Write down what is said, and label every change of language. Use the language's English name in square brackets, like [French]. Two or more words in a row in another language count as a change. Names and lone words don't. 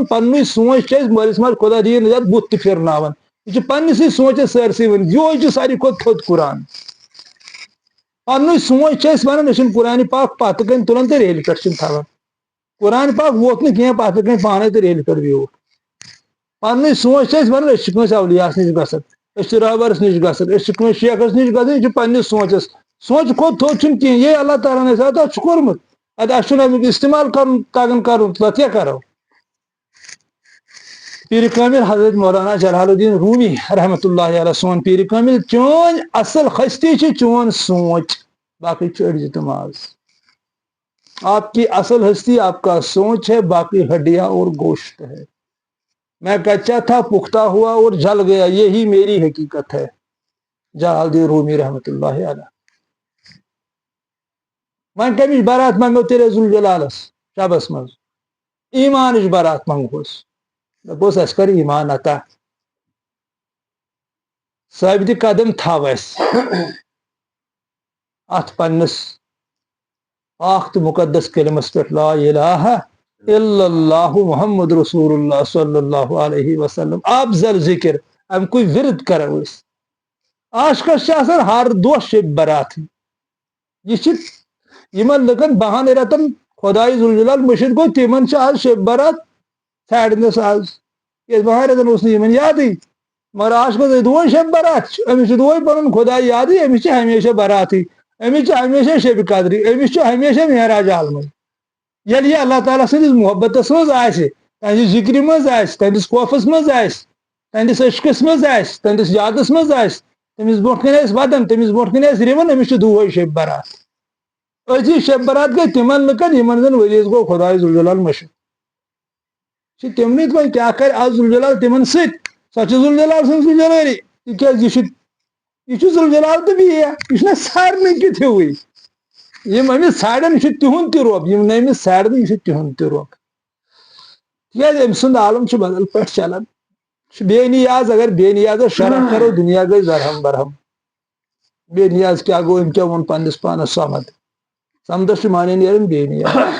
[Kashmiri] پننُے سونٛچ چھُ اَسہِ مٲلِس ماجہِ خۄدا دِیِن نجات بُتھ تہِ پھِرناوان یہِ چھُ پننِسٕے سونٛچس سٲرسٕے ؤنِتھ یِہوے چھُ ساروی کھۄتہٕ تھوٚد قرآن پننُے سونٛچ چھِ أسۍ ونان أسۍ چھِنہٕ قرآنِ پاک پتہٕ کَنۍ تُلان تہٕ ریلہِ پٮ۪ٹھ چھِن تھاوان قرآنِ پاک ووت نہٕ کینٛہہ پتہٕ کَنۍ پانے تہٕ ریلہِ پٮ۪ٹھ بیوٗٹھ پننُے سونٛچ چھِ أسۍ ونان أسۍ چھِ کٲنٛسہِ اولِیاہس نِش گژھان أسۍ چھِ رٲبرس نِش گژھان أسۍ چھِ کٲنٛسہِ شیخس نِش گژھان یہِ چھُ پننِس سونٛچس سونٛچہِ کھۄتہٕ تھوٚد چھُنہٕ کینٛہہ یے اللہ تعالیٰ ہن اَسہِ عطا چھُ کوٚرمُت ادٕ اَسہِ چھُنہٕ امیُک استعمال کرُن تگان کرُن تتھ کیٛاہ کرو پیٖرِ کٲمِل حضرت مولانا جلال الدین رومی [Arabic] رحمتہ اللہ علیہ [Kashmiri] سون پیٖرِ کٲمِل چٲنۍ اصل ہستی چھِ چون سونٛچ باقٕے چھُ أڑجہِ تہٕ ماز [Urdu] آپ کی اصل ہستی آپ کا سونچ ہے باقی ہڈیاں اور گوشت ہے میں کچا تھا پختہ ہوا اور جل گیا یہی میری حقیقت ہے [Kashmiri] جلال الدین رومی [Arabic] رحمتہ اللہ علیہ [Kashmiri] وۄنۍ کمِچ برات منگو تیٚلہِ ذوالجلالس شبس منٛز ایٖمانٕچ برات منگہوس دپوس اَسہِ کر ایٖمان عطا ثٲبتہِ قدم تھاو اَسہِ اتھ پننِس پاک تہٕ مُقدس کلمس پٮ۪ٹھ [Arabic] لا الہ الا اللہ محمد رسول اللہ صلی اللہ علیہ وسلم [Kashmiri] افضل ذکر امکُے ورد کرو أسۍ عاشقس چھِ آسان ہر دۄہ شب برات یہِ چھِ یِمن لُکن 12 رٮ۪تن خۄداے ذوالجلال مٔشِد گوٚو تِمن چھِ آز شب برات ژھانڈنس آز کیٛازِ 12 رٮ۪تن اوس نہٕ یِمن یادٕے مگر عاشقس دۄہے شب برات أمِس چھُ دۄہے پنُن خۄدا یادٕے أمِس چھِ ہمیشہ براتٕے أمِس چھِ ہمیشہ شبِ قدرٕے أمِس چھُ ہمیشہ معراج عالمٕے ییٚلہِ یہِ اللہ تعالیٰ سٕنٛدِس محبتس منٛز آسہِ تہنٛدِ ذِکرِ منٛز آسہِ تہنٛدِس خوفس منٛز آسہِ تہنٛدِس عشقس منٛز آسہِ تہنٛدِس یادس منٛز آسہِ تٔمِس برونٛٹھ کنہِ آسہِ ودان تٔمِس برونٛٹھ کنہِ آسہِ رِوان أمِس چھُ دۄہے شب برات أزی شب برات گٔے تِمن لُکن یِمن زن ؤریس گوٚو خۄداے ذوالجلال مٔشِد چھِ تِمنٕے وۄنۍ کیٛاہ کرِ آز ذوالجلال تِمن سۭتۍ سۄ چھِ ذوالجلال سٕنٛز ذوالجلٲلی تِکیٛازِ یہِ چھُ ذوالجلال تہٕ بیٚیہِ یہِ چھُنہ سارنٕے کیُتھ ہیوٗوٕے یِم أمِس ژھانڈن یہِ چھُ تِہُنٛد تہِ رۄب یِم نہٕ أمِس ژھانڈن یہِ چھُ تِہُنٛد تہِ رۄب تِکیٛازِ أمۍ سُنٛد عالم چھُ بدل پٲٹھۍ چلان چھُ بے نیاز اگر بے نیازس شرح کرو دُنیا گٔے درہم برہم بے نیاز کیٛاہ گوٚو أمۍ کیٛاہ ووٚن پننِس پانس سمد سمدس چھُ معنی نیران بے نیاز